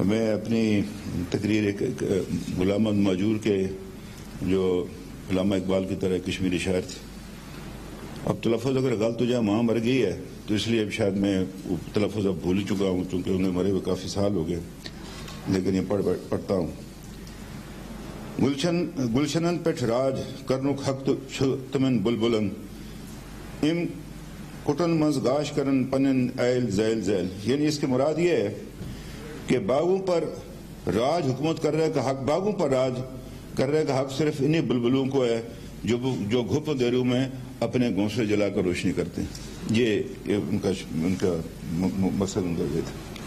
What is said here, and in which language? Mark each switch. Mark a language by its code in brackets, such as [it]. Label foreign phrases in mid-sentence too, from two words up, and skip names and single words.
[ur] میں اپنی تقریر ایک غلام احمد ماجور کے جو علامہ اقبال کی طرح کشمیری شاعر تھے، اب تلفظ اگر غلط ہو جائے ماں مر گئی ہے تو اس لیے اب شاید میں تلفظ اب بھول چکا ہوں، چونکہ انہیں مرے ہوئے کافی سال ہو گئے، لیکن یہ پڑھتا ہوں۔ [ks] گلشنن پیٹھ راج کرنک حق تمن بلبلن ام کٹن مز گاش کرن پنن ایل زیل زیل، [ur] یعنی اس کی مراد یہ ہے کہ باغوں پر راج حکومت کر رہے کا حق، باغوں پر راج کر رہے کا حق صرف انہی بلبلوں کو ہے جو گھپ دیروں میں اپنے گھونسلے جلا کر روشنی کرتے ہیں۔ یہ ان کا مقصد ان کا یہ تھا۔